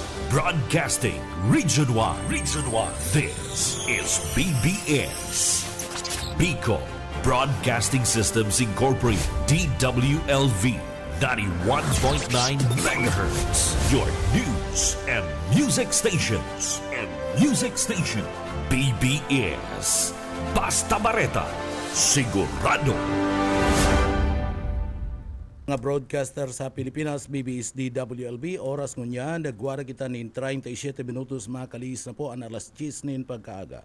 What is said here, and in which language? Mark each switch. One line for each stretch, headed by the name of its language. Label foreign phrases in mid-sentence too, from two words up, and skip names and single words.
English: Broadcasting Region 1. Region 1. This is BBS. Bicol Broadcasting Systems Incorporated. DWLV. 91.9 megahertz. Your news and music stations.
Bikol: BBS. Basta Bareta. Sigurado. Mga broadcaster sa Pilipinas, BBS DWLB, oras ngunyan, nagwara kita nin 37 minutos makalis na po ang alas 10 nin pagkaaga.